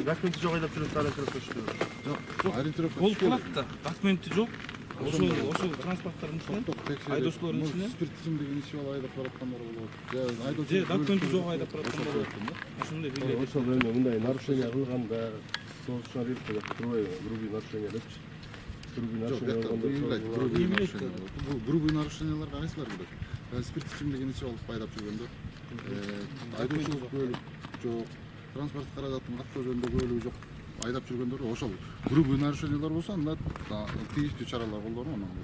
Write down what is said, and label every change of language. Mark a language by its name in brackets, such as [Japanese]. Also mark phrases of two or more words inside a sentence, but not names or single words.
[Kyrgyz] Документи жок айдап жүрүп ориентировка түшүп. Жок. Ориентировка болуп калат да. Документи жок. Ошол транспорттардын ичинен айдоочулардын ичинен спирт ичимдигин ичип алып айдап бараткандар болот. Же документи жок айдап бараткандар болот. Ошондой белги. Ошол эми мындай нарушение кылганда [Russian] совершенно редко грубый нарушение [Kyrgyz] депчи. [Russian] Грубый нарушение. Грубый нарушениялар [Kyrgyz] кайсылар билет? Спирт ичимдигин ичип алып айдап жүргөндө, айдоочулук күбөлүк жок, транспорт каражатын каттоо жөнүндө күбөлүгү жок айдап жүргөндөр ошол [Russian] грубый нарушениялар [Kyrgyz] болсо анда тийиштүү чаралар колдонуп анан